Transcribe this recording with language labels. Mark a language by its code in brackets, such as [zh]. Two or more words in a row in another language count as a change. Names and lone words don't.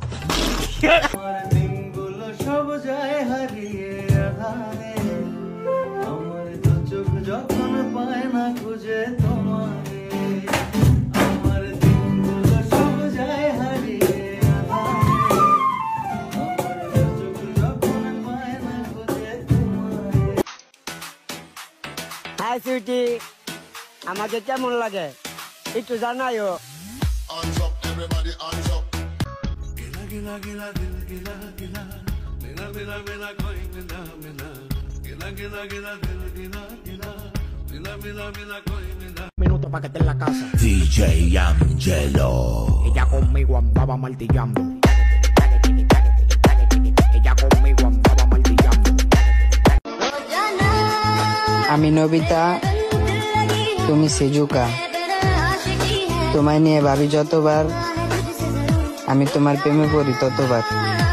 [bn] দিনগুলো সব যায় হারিয়ে আধারে আমার তো চোখ যখন পায় না খুঁজে তোমারে আমার দিনগুলো সব যায় হারিয়ে আধারে আমার তো চোখ যখন পায় না খুঁজে তোমারে [en] hi sweetie [bn] আমাকে কেমন লাগে একটু জানাইও [en] hands up everybody hands up gila gila dil gila gila mina mina mina koi mina mina gila gila gila dil gila gila mina mina mina koi mina [es] minuto pa' que esté en la casa. DJ Angelo Ella conmigo andaba martillando. Ella conmigo andaba martillando. [bn] আমি নবিতা তুমি সেজুকা তোমায় নিয়ে ভাবি যতবার আমি তোমার প্রেমে পড়ি ততবার